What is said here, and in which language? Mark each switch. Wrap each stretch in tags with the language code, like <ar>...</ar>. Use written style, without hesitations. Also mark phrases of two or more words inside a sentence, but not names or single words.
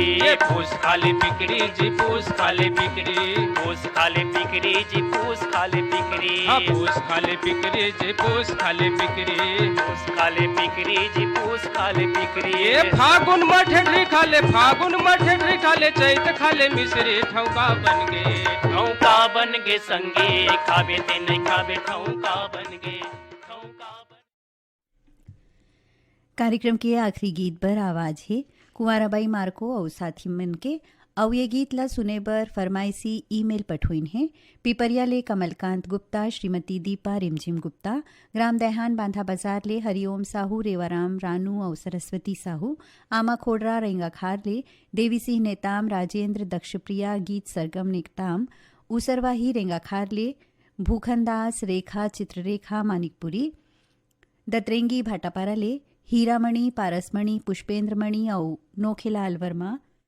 <hne>ये पूस खाले पिकरी जी पूस खाले पिकरी पूस खाले पिकरी जी पूस खाले पिकरी हाँ पूस खाले पिकरी जी पूस खाले पिकरी पूस खाले पिकरी जी पूस खाले पिकरी ये फागुन मठरी खाले फागुन मठरी खाले चैत खाले मिश्री ठौका बन गे ठौका बन गे संगे खावे ते नहीं खावे ठौका बन गे ठौका बन कार्यक्रम के आखिरी गीत पर आवाज है कुंवराबाई मार्को और साथी मन के और ये गीत ला सुने बर फरमाइशी ईमेल पठोइन है पिपरिया ले कमलकांत गुप्ता श्रीमती दीपा रिमझिम गुप्ता ग्राम दहहान बांधा बाजार ले हरिओम साहू रेवाराम रानू और सरस्वती साहू आमा खोडरा रेंगाखार ले देवी सिंह नेताम राजेंद्र दक्षप्रिया गीत सरगम नेताम उसरवाही रेंगाखार ले भूखनदास रेखा चित्ररेखा मानिकपुरी दतरेंगी भाटापारा ले हीरामणि पारसमणि पुष्पेंद्रमणि और नोखेलाल वर्मा</hne>